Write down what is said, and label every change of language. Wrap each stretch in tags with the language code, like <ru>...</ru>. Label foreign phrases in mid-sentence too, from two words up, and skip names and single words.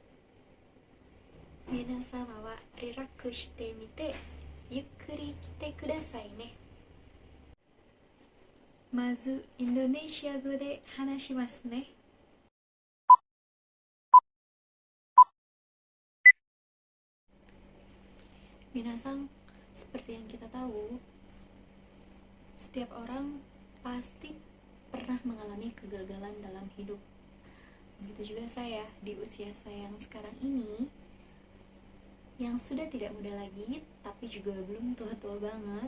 <ja>皆様は relax してみてゆっくり聞いてくださいね. まずインドネシア語で話しますね。Minasang,</ja> <id>seperti yang kita tahu, setiap orang pasti pernah mengalami kegagalan dalam hidup. Begitu juga saya di usia saya yang sekarang ini, yang sudah tidak muda lagi, tapi juga belum tua-tua banget.</id>